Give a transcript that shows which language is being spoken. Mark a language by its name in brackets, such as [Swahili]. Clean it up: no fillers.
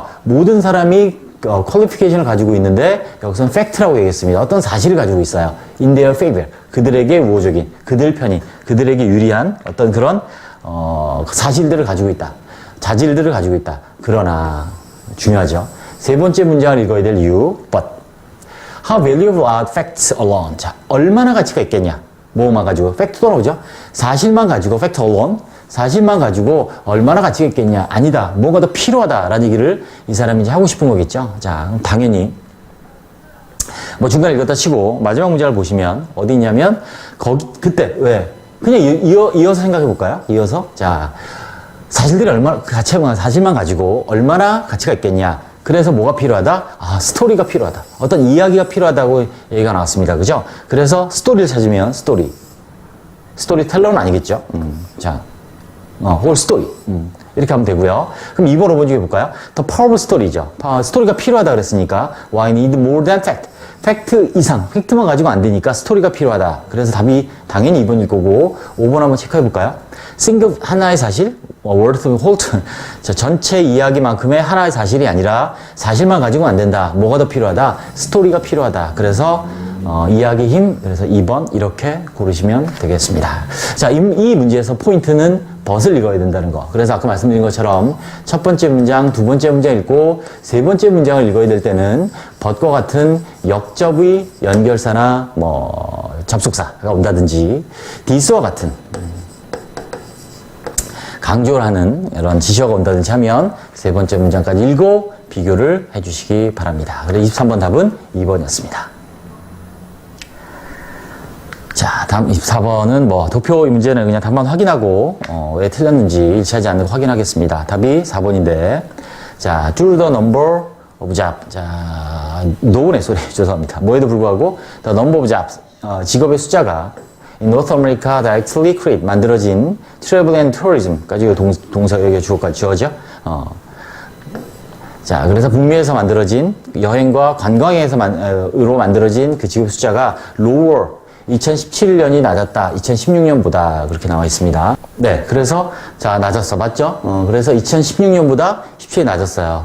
[Korean] 모든 사람이 qualification을 가지고 있는데 여기서는 fact라고 얘기했습니다. 어떤 사실을 가지고 있어요. [English] In their favor. [Korean] 그들에게 우호적인, 그들 편인, 그들에게 유리한 어떤 그런 사실들을 가지고 있다. 자질들을 가지고 있다. 그러나 중요하죠. 세 번째 문장을 읽어야 될 이유. [English] But how valuable are facts alone? [Korean] 자, 얼마나 가치가 있겠냐? 뭐만 가지고? 팩트도 나오죠? 사실만 가지고, [English] fact alone. [Korean] 사실만 가지고 얼마나 가치가 있겠냐? 아니다. 뭔가 더 필요하다라는 얘기를 이 사람이 이제 하고 싶은 거겠죠? 자, 당연히. 뭐 중간에 읽었다 치고, 마지막 문장을 보시면, 어디 있냐면, 그때, 왜? 그냥 이어서 생각해 볼까요? 이어서. 자, 사실들이 사실만 가지고 얼마나 가치가 있겠냐? 그래서 뭐가 필요하다? 스토리가 필요하다. 어떤 이야기가 필요하다고 얘기가 나왔습니다. 그죠? 그래서 스토리를 찾으면 스토리텔러는 아니겠죠? 자, [English] whole story. [Korean] 이렇게 하면 되고요. 그럼 2번, 5번 중에 볼까요? [English] The powerful story [Korean] 죠. 스토리가 필요하다 그랬으니까 [English] why need more than fact? [Korean] 팩트 이상, 팩트만 가지고 안 되니까 스토리가 필요하다. 그래서 답이 당연히 2번일 거고 5번 한번 체크해 볼까요? [English] single [Korean] 하나의 사실, [English] word whole. [Korean] 자, 전체 이야기만큼의 하나의 사실이 아니라 사실만 가지고는 안 된다. 뭐가 더 필요하다? 스토리가 필요하다. 그래서 이야기 힘, 그래서 2번 이렇게 고르시면 되겠습니다. 자, 이 문제에서 포인트는 벗을 읽어야 된다는 거. 그래서 아까 말씀드린 것처럼 첫 번째 문장, 두 번째 문장 읽고 세 번째 문장을 읽어야 될 때는 벗과 같은 역접의 연결사나 뭐 접속사가 온다든지 this와 같은 강조를 하는 이런 지시어가 온다든지 하면 세 번째 문장까지 읽고 비교를 해주시기 바랍니다. 그래서 23번 답은 2번이었습니다. 자, 다음 24번은 뭐 도표 문제는 그냥 답만 확인하고 왜 틀렸는지 일치하지 않는 거 확인하겠습니다. 답이 4번인데 자, [English] through the number of jobs. [Korean] 자, 노은의 소리 죄송합니다. 뭐에도 불구하고 [English] the number of jobs [Korean] 직업의 숫자가 [English] in North America directly create [Korean] 만들어진 [English] travel and tourism [Korean] 까지 동사 여기가 주어까지 지어져. 자, 그래서 북미에서 만들어진 여행과 관광에서로 만들어진 그 직업 숫자가 lower 2017년이 낮았다. 2016년보다 그렇게 나와 있습니다. 네, 그래서 자 낮았어, 맞죠? 그래서 2016년보다 17년이 낮았어요.